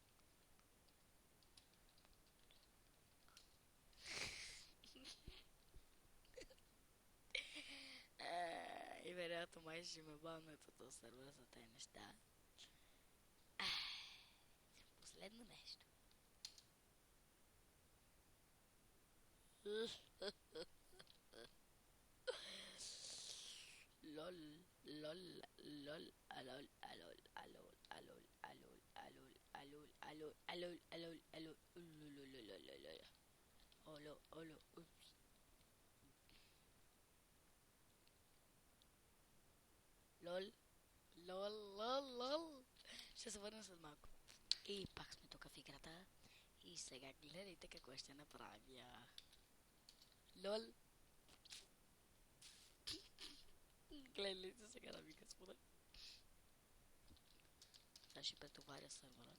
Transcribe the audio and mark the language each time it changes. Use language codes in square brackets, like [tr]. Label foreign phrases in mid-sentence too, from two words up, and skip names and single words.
[bg] И вероятно май ще ме баннат от този сервер за тези неща. Последно нещо. Lol, lol, lol, alol, alol, alol, alol, alol, alol, alol, alol, alol, alol, alol, ululululululul. Olo, olo, ups. Lol, lol, lol, lol. Ще се върна след малко. И пак сме тук в играта. И сега гледайте какво ще направя. Лол. Гледайте сега, дами и господа. Сега ще претоваря сървъра.